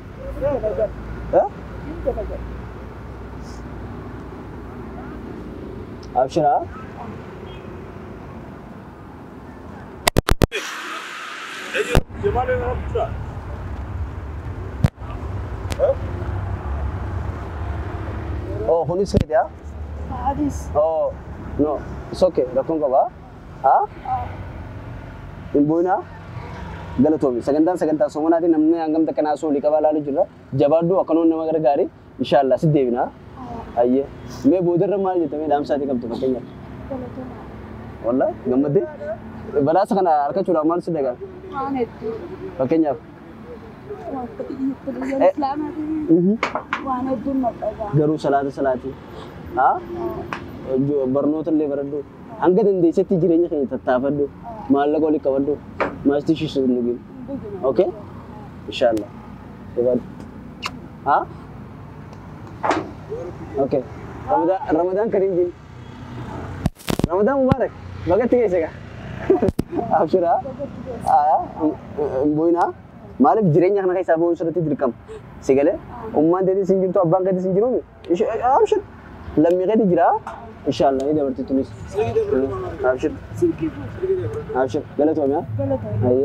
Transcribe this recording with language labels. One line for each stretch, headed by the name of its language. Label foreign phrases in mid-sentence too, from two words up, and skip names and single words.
Oromo: Abshiraa? Oh, kunis keeti haa? Hadis.
English: Oh, no, it's okay.
Oromo: Rakkoon qabaa? Haa? Hin bu'inaa? Galatoomi. Sagantaa somanaatiin namni hangam takka naasuu olii qabaa ilaaluu jirra. Jabaaddu akkanoon nama gargaarii. Inshaallah si deebinaa. Ayyee. Mee boodarra maal jettamee dhaamsaatii qabdu fakkeenyaaf? Wallahi gammaddee? Badhaasa kana harkachuudhaaf maal si dhagaa? Waan hedduu. Fakkeenyaaf? Waan hedduun madhagaa. Garuu salaatii. Haa? Barnoota illee baradhu. Hanga dandeessetti jireenya keenya tattaafadhu. Maallaqa olii qabadhu. Maastii shiisu hin dhugin. Okay? Inshaallah. Jabaadhu. Haa? Okay.
Arabic: رمضان كريم jin. رمضان مبارك.
Oromo: Bagatti keessa gaa. Abshiraa. Bu'inaa. Maaliif jireenya kana keessaa bu'uun sirriitti dirqama. Si galee ummaan teetii sin jirtu abbaan keetii sin jiruumi. Abshir. Lammii keetii jira. Inshaallah ni dabarti tunis. Abshir. Abshir. Galatoomi haa? Galatoomii.